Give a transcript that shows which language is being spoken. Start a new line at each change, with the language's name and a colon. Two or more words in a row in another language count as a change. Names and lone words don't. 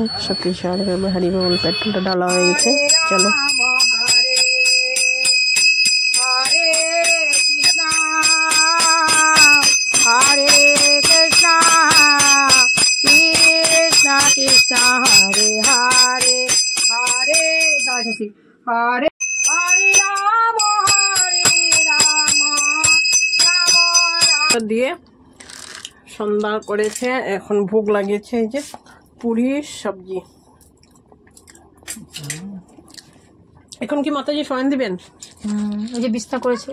Bangla: সব কিছু হারি বল। পেট্রোলটা ঢালা হয়ে গেছে, চলো।
Hindi: हरे कृष्णा कृष्णा कृष्णा हरे हरे हरे हरे हरे राम
Bangla: দিয়ে সন্ধ্যা করেছে, এখন ভোগ লাগিয়েছে। এই যে পুরি সবজি। এখন কি মাতাজি শয়ন দিবেন? এই যে বিছনা করেছে।